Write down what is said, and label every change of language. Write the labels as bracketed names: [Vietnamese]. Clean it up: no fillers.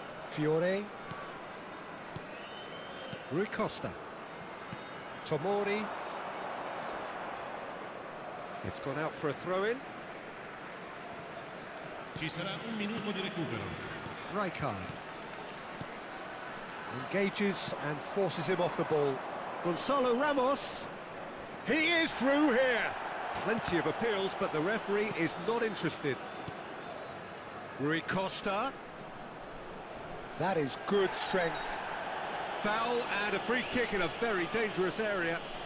[English] Fiore. Rui Costa. Tomori. It's gone out for a throw-in. [Italian] Ci sarà un minuto di recupero. [English] Rijkaard. Engages and forces him off the ball. Gonzalo Ramos. He is through here. Plenty of appeals, but the referee is not interested. Rui Costa. That is good strength. Foul and a free kick in a very dangerous area.